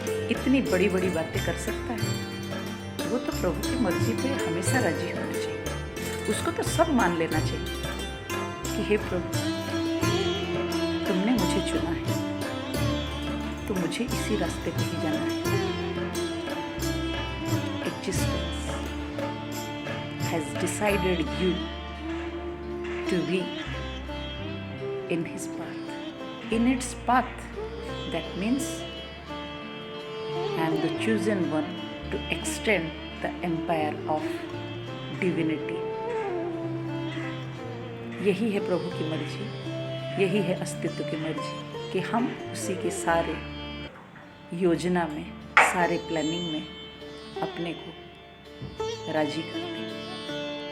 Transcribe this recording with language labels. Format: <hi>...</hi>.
<hi>इतनी बड़ी बड़ी बातें कर सकता है? वो तो प्रभु की मर्जी पे हमेशा राजी होना चाहिए। उसको तो सब मान लेना चाहिए कि हे प्रभु, तुमने मुझे चुना है, तो मुझे इसी रास्ते पे ही जाना है।</hi> <en>Existence has decided you to be in his path. In its path, that means I am the chosen one to extend the empire of divinity.</en> <hi>यही है प्रभु की मर्जी, यही है अस्तित्व की मर्जी कि हम उसी के सारे योजना में, सारे प्लानिंग में अपने को राजी कर दें।</hi>